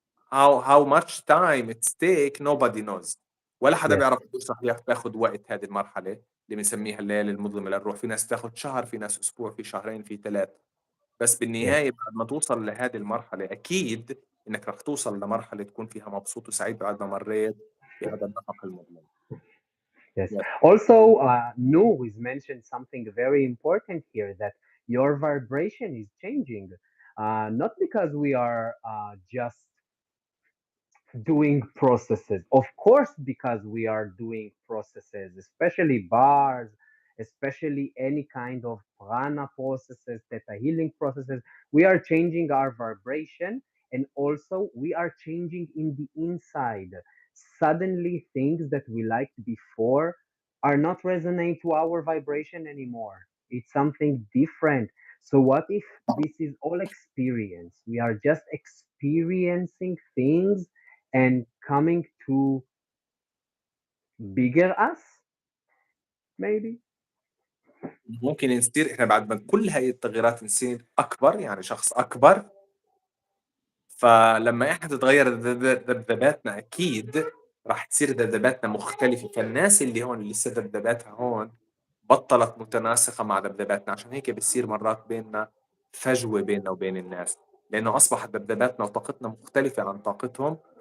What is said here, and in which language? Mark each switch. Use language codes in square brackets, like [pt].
[en] how much time it take nobody knows. [ar] ولا حدا [en] Yes. [ar] بيعرف قديش رح تاخد وقت هذه المرحلة اللي بنسميها الليالي المظلمة للروح. في ناس تاخد شهر، في ناس أسبوع، في شهرين، في 3. بس [en] Yes. [ar] بالنهاية بعد ما توصل لهذه المرحلة أكيد إنك رح توصل لمرحلة تكون فيها مبسوط وسعيد بعد ما مريت بهذا النفق المظلم. [en] Yes. Yes. Also, Nu is mentioned something very important here, that your vibration is changing. Not because we are just doing processes. Of course, because we are doing processes, especially bars especially any kind of prana processes, theta healing processes. We are changing our vibration, and also we are changing in the inside. Suddenly, things that we liked before are not resonate to our vibration anymore. It's something different. So what if this is all experience? We are just experiencing things and coming to bigger us, maybe. [ar] ممكن نصير احنا بعد ما كل هاي التغييرات نصير اكبر، يعني شخص اكبر. فلما احنا تتغير ذبذباتنا اكيد راح تصير ذبذباتنا مختلفة. فالناس اللي هون اللي لسه ذبذباتها هون بطلت متناسقة مع ذبذباتنا، عشان هيك بتصير مرات بيننا فجوة بيننا وبين الناس، لأنه أصبحت ذبذباتنا وطاقتنا مختلفة عن طاقتهم.